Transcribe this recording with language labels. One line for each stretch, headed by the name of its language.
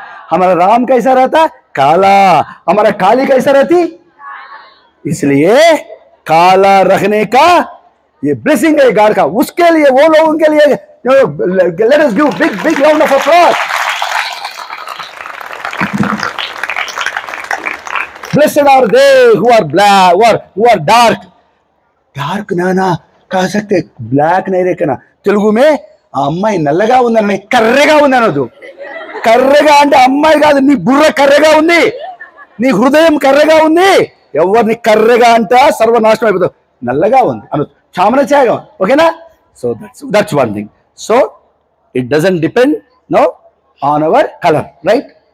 Hindi: हमारा राम कैसा रहता, काला. हमारा काली कैसा रहती. इसलिए काला रखने का ये ब्लेसिंग है गॉड का. उसके लिए, वो लोगों के लिए,
English: Let us give big round of applause. Blessed are they who are black, who are dark.
Hindi: Dark ना कह सकते, ब्लैक नहीं रेखना.
Telugu: తెలుగు में అమ్మాయి నల్లగా ఉందని, కర్రెగా ఉంది అనొద్దు. కర్రెగా అంటే అమ్మాయి కాదు, నీ బుర్ర కర్రెగా ఉంది, నీ హృదయం కర్రెగా ఉంది. ఎవరిని కర్రెగా అంట సర్వనాశనం అయిపోతావు. నల్లగా ఉంది అనొద్దు, చామన ఛాయగా. ఓకేనా?
English: So that's one thing. So it doesn't depend no on our colour, right?